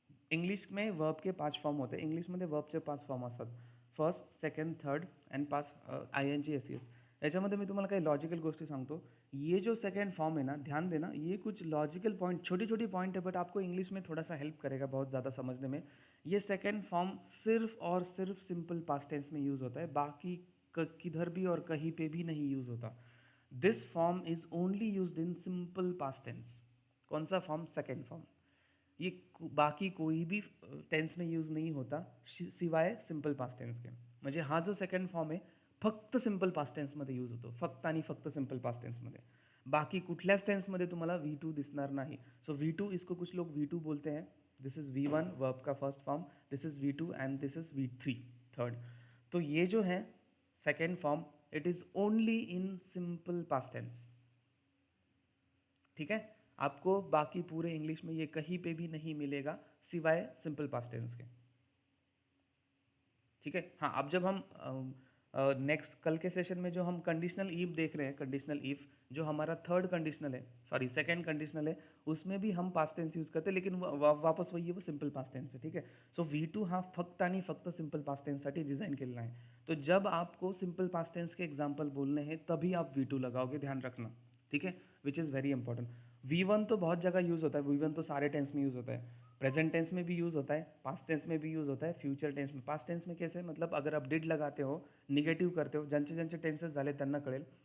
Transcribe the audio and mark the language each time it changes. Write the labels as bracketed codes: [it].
[hi] English में verb के 5 form होते हैं। [mr] इंग्लिशमध्ये वर्बचे 5 फॉर्म असतात, first, second, third and pass ING SES। याच्यामध्ये मी तुम्हाला काही लॉजिकल गोष्टी सांगतो। [hi] ये जो सेकंड फॉर्म है ना, ध्यान देना, ये कुछ लॉजिकल पॉइंट, छोटी छोटी पॉइंट है बट आपको इंग्लिश में थोड़ा सा हेल्प करेगा बहुत ज़्यादा समझने में। ये सेकंड फॉर्म सिर्फ और सिर्फ सिंपल पास्ट टेंस में यूज़ होता है, बाकी किधर भी और कहीं पे भी नहीं यूज़ होता। [en] This form is only used in simple past tense. [hi] कौन सा फॉर्म? [en] Second form. [hi] ये बाकी कोई भी टेंस में यूज नहीं होता सिवाय सिंपल पास्ट टेंस के। [mr] म्हणजे हा जो सेकंड फॉर्म आहे फक्त सिंपल पास्ट टेन्समध्ये यूज होतो, फक्त आणि फक्त सिंपल पास्ट टेन्समध्ये। बाकी कुठल्याच टेन्समध्ये तुम्हाला V2 दिसणार नाही। [hi] सो V2, इसको कुछ लोग V2 बोलते हैं। दिस इज V1 वर्ब का first form, this is V2 and this is V3 third. तो ये जो है second form, [en] It is only in simple past tense. [hi] ठीक है। आपको बाकी पूरे इंग्लिश में ये कहीं पे भी नहीं मिलेगा सिवाय सिंपल पास्ट टेंस के। ठीक है। हाँ, अब जब हम नेक्स्ट कल के सेशन में जो हम कंडीशनल ईफ देख रहे हैं, कंडीशनल ईफ जो हमारा थर्ड कंडीशनल है, सॉरी सेकंड कंडीशनल है, उसमें भी हम पास्ट टेंस यूज करते हैं, लेकिन वापस वही है, वो सिंपल पास्ट टेंस है। ठीक है। [mr] सो V2 हा फक्त आणि फक्त सिंपल पास्ट टेन्ससाठी डिझाईन केलेला आहे। [hi] तो जब आपको सिंपल पास्ट टेंस के एग्जाम्पल बोलने हैं तभी आप V2 लगाओगे, ध्यान रखना। ठीक है। Which is very important. V1 तो बहुत जगह यूज़ होता है, V1 तो सारे टेंस में यूज़ होता है, प्रेजेंट टेंस में भी यूज़ होता है, पास्ट टेंस में भी यूज़ होता है, फ्यूचर टेंस में। पास्ट टेंस में कैसे, मतलब अगर आप डिड लगाते हो, निगेटिव करते हो, [mr] ज्यांचे ज्यांचे टेंसेस झाले त्यांना कळेल।